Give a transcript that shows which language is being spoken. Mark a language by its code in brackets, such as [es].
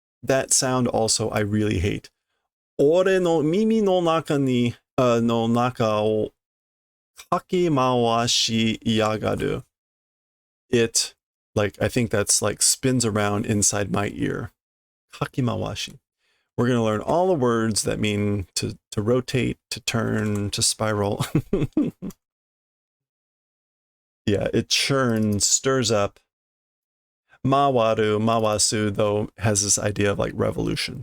[en] That sound also I really hate. [ja] 俺の耳の中に、の中をかき回しやがる. [en] It, like, I think that's like spins around inside my ear. Kakimawashi. We're going to learn all the words that mean to rotate, to turn, to spiral. Yeah, it churns, stirs up. Mawaru, mawasu, though, has this idea of like revolution.